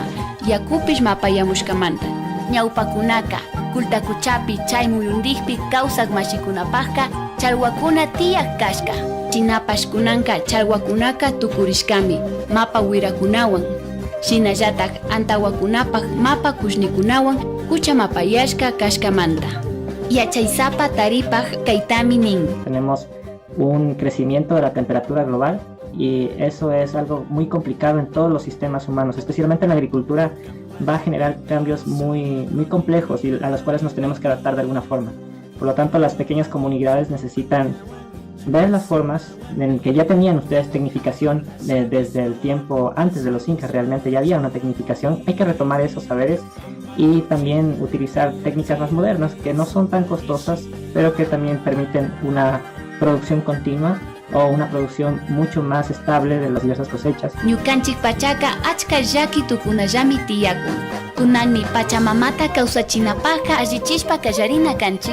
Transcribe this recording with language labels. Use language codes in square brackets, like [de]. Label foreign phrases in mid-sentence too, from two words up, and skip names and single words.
[qu] Yakupish mapayamushkamanta. Ñawpakunaka kultakuchapi chay muyundikpi kawsak mashikunapaqka charwakuna tiyak kashka. Chinapash kunanka charwakunaka tukurishkami mapa wirakunawan. Shinallatak antawakunapaq mapa kushnikunawan kucha mapayashka kashkamanta. Yachaysapa taripaq kaytami nin. [es] Tenemos un crecimiento de la temperatura global y eso es algo muy complicado en todos los sistemas humanos, especialmente en la agricultura. Va a generar cambios muy complejos y a los cuales nos tenemos que adaptar de alguna forma. Por lo tanto, las pequeñas comunidades necesitan ver las formas en que ya tenían ustedes tecnificación desde el tiempo antes de los incas. Realmente ya había una tecnificación. Hay que retomar esos saberes y también utilizar técnicas más modernas que no son tan costosas, pero que también permiten una producción continua o una producción mucho más estable de las diversas cosechas. [qu] Ñukanchik pachaca achka llaki tukunallami tiyakun. Kunanmi pachamamata kawsachinapaqqa allichishpa kallarina kanchik.